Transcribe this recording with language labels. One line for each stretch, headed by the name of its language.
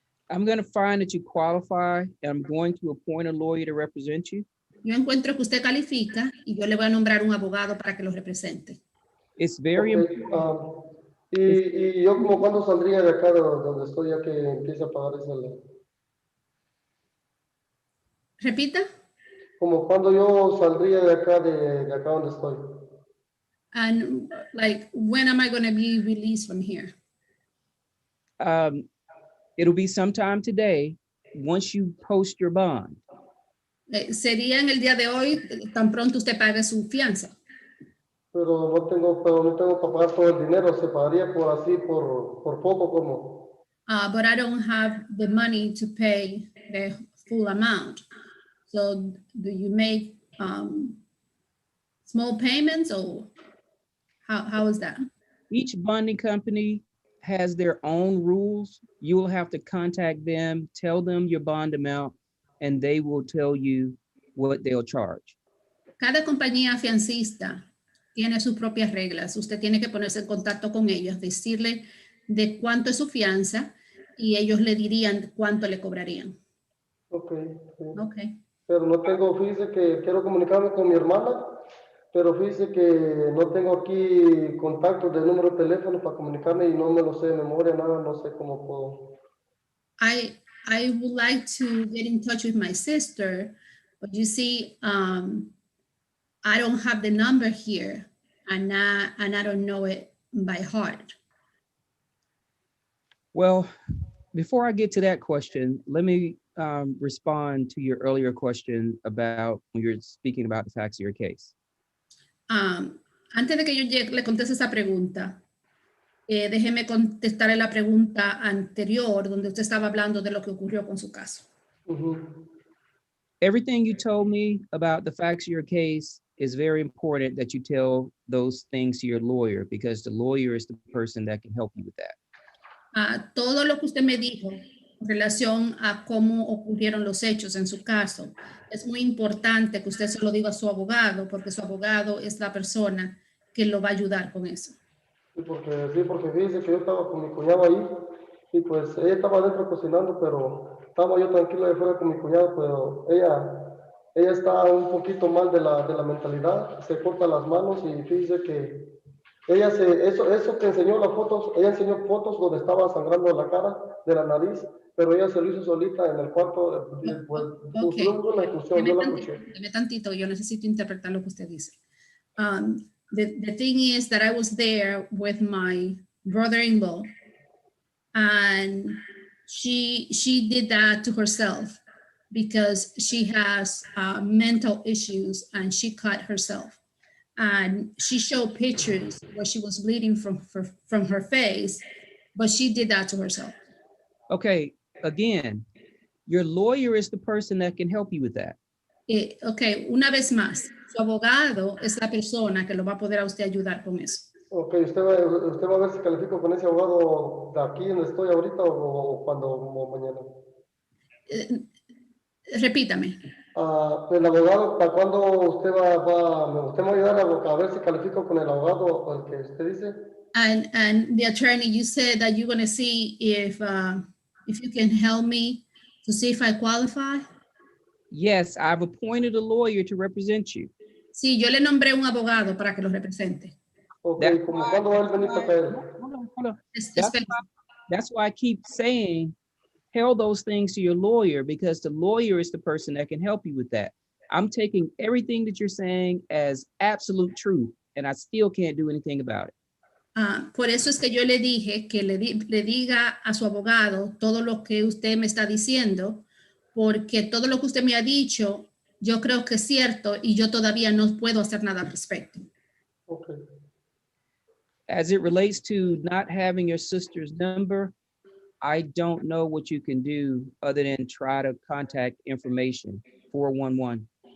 English: I'm going to find that you qualify, and I'm going to appoint a lawyer to represent you.
Spanish: Yo encuentro que usted califica y yo le voy a nombrar un abogado para que lo represente.
English: It's very important.
Spanish: Y yo como cuándo saldría de acá de donde estoy ya que empiece a pagar esa ley. Repita. Como cuando yo saldría de acá donde estoy.
English: And like, when am I going to be released from here? It'll be sometime today once you post your bond.
Spanish: Sería en el día de hoy, tan pronto usted pague su fianza. Pero no tengo para pagar todo el dinero, se pagaría por así, por poco como.
English: but I don't have the money to pay the full amount. So do you make small payments, or how is that? Each bonding company has their own rules. You will have to contact them, tell them your bond amount, and they will tell you what they'll charge.
Spanish: Cada compañía fiancista tiene sus propias reglas. Usted tiene que ponerse en contacto con ellos, decirle de cuánto es su fianza y ellos le dirían cuánto le cobrarían.
English: Okay. Okay.
Spanish: Pero no tengo, fíjese que quiero comunicarme con mi hermana, pero fíjese que no tengo aquí contacto de número de teléfono para comunicarme y no me lo sé de memoria, nada, no sé cómo puedo.
English: I would like to get in touch with my sister, but you see, I don't have the number here, and I don't know it by heart. Well, before I get to that question, let me respond to your earlier question about when you're speaking about the facts of your case.
Spanish: Antes de que yo le conteste esa pregunta, déjeme contestarle la pregunta anterior, donde usted estaba hablando de lo que ocurrió con su caso.
English: Everything you told me about the facts of your case is very important that you tell those things to your lawyer, because the lawyer is the person that can help you with that.
Spanish: Todo lo que usted me dijo en relación a cómo ocurrieron los hechos en su caso, es muy importante que usted se lo diga a su abogado, porque su abogado es la persona que lo va a ayudar con eso. Sí, porque fíjese que yo estaba con mi cuñado ahí y pues ella estaba adentro cocinando, pero estaba yo tranquilo de fuera con mi cuñado, pero ella está un poquito mal de la mentalidad, se corta las manos y fíjese que ella eso que enseñó las fotos, ella enseñó fotos donde estaba sangrando la cara, de la nariz, pero ella se lo hizo solita en el cuarto, pues,
English: Okay.
Spanish: una discusión, yo la escuché. Deme tantito, yo necesito interpretar lo que usted dice.
English: The thing is that I was there with my brother-in-law, and she did that to herself because she has mental issues, and she cut herself. And she showed pictures where she was bleeding from her face, but she did that to herself. Okay, again, your lawyer is the person that can help you with that.
Spanish: Okay, una vez más, su abogado es la persona que lo va a poder a usted ayudar con eso. Ok, ¿usted va a ver si califico con ese abogado de aquí donde estoy ahorita o cuando mañana? Repítame. El abogado, ¿para cuándo usted usted me va a ayudar a ver si califico con el abogado el que usted dice?
English: And the attorney, you said that you're going to see if you can help me to see if I qualify. Yes, I've appointed a lawyer to represent you.
Spanish: Sí, yo le nombré un abogado para que lo represente. Okay, ¿cómo cuándo va a venir para acá?
English: Hold on. That's why I keep saying, tell those things to your lawyer, because the lawyer is the person that can help you with that. I'm taking everything that you're saying as absolute truth, and I still can't do anything about it.
Spanish: Por eso es que yo le dije que le diga a su abogado todo lo que usted me está diciendo, porque todo lo que usted me ha dicho, yo creo que es cierto y yo todavía no puedo hacer nada al respecto.
English: Okay. As it relates to not having your sister's number, I don't know what you can do other than try to contact information, 411.